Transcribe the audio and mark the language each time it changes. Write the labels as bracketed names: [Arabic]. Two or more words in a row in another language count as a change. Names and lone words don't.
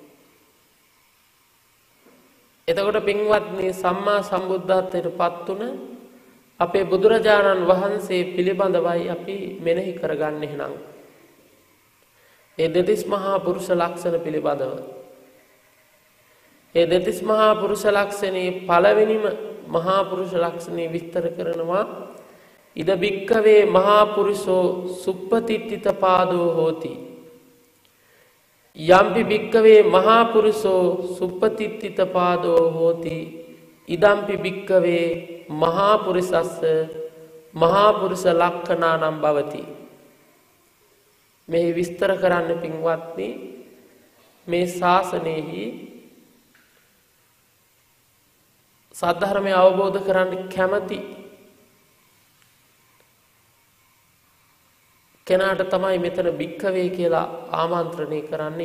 [Sinhala] එතකොට පින්වත්නි සම්මා සම්බුද්ධත්වයට පත් වුණ අපේ බුදුරජාණන් වහන්සේ පිළිබඳවයි අපි මෙනෙහි කරගන්නේ එහෙනම්. ඒ දෙතිස් මහා පුරුෂ ලක්ෂණ පිළිබඳව. ඒ දෙතිස් මහා පුරුෂ ලක්ෂණේ පළවෙනිම මහා පුරුෂ ලක්ෂණේ විස්තර කරනවා [Pali] ඉද බික්කවේ මහා පුරුෂෝ සුප්පතිට්ඨිත පාදෝ හෝති. යම්පි බික්කවේ මහා පුරුෂෝ සුප්පතිට්ඨිත පාදෝ හෝති ඉදම්පි බික්කවේ මහා පුරිසස්ස මහා පුරුෂ ලක්ෂණානම් භවති. [Sinhala] මේ විස්තර කරන්න පින්වත්නි මේ ශාසනයෙහි සද්ධර්මය අවබෝධ කරන්න කැමති කෙනාට තමයි මෙතන බික්කවේ කියලා ආමන්ත්‍රණය කරන්නේ.